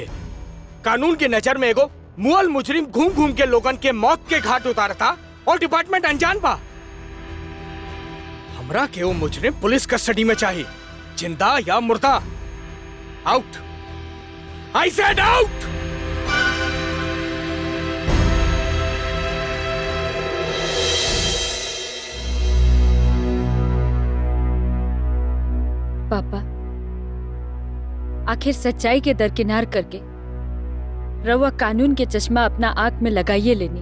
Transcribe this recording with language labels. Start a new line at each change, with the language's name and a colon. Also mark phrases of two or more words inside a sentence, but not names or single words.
Bhojpuri: कानून के नजर में एगो मुअल मुजरिम घूम घूम के लोगन के मौत के घाट उतारता और डिपार्टमेंट अनजान बा। हमरा के वो मुजरिम पुलिस कस्टडी में चाहिए, जिंदा या मुर्दा।
English: out, I said out.
Bhojpuri: पापा, आखिर सच्चाई के दरकिनार करके रउआ कानून के चश्मा अपना आंख में लगाइए लेनी।